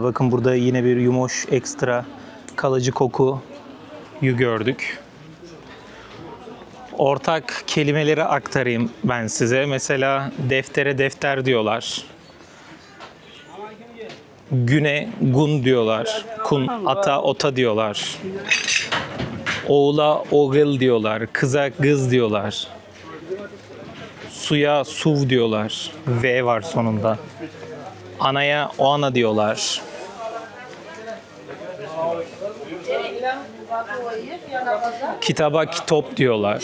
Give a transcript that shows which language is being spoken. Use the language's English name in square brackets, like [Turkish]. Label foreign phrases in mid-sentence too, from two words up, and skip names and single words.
[Turkish] Bakın burada yine bir yumoş ekstra kalıcı kokuyu gördük. Ortak kelimeleri aktarayım ben size. Mesela deftere defter diyorlar. Güne gun diyorlar. Kun ata ota diyorlar. Oğula oğul diyorlar. Kıza kız diyorlar. Suya suv diyorlar. V var sonunda. Anaya oana diyorlar. Kitaba kitop diyorlar.